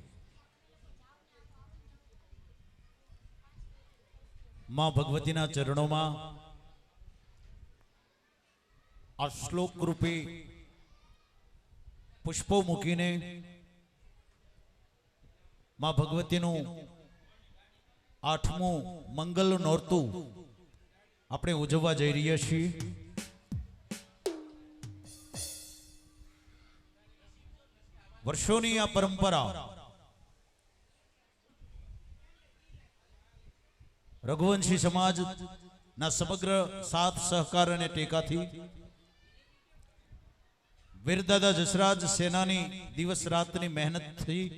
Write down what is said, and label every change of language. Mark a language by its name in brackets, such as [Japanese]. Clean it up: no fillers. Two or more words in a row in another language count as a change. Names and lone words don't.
[Gujarati] માં ભગવતીના ચરણો આ શ્લોક રૂપી પુષ્પો મૂકીને માં ભગવતીનું 8મું મંગલ નોરતું આપણે ઉજવવા જઈ રહ્યા છીએ। વર્ષોની આ પરંપરા રઘુવંશી સમાજના સમગ્ર સાથ સહકાર અને ટેકાથી વીરદાદા જસરાજ સેનાની દિવસ રાતની મહેનતથી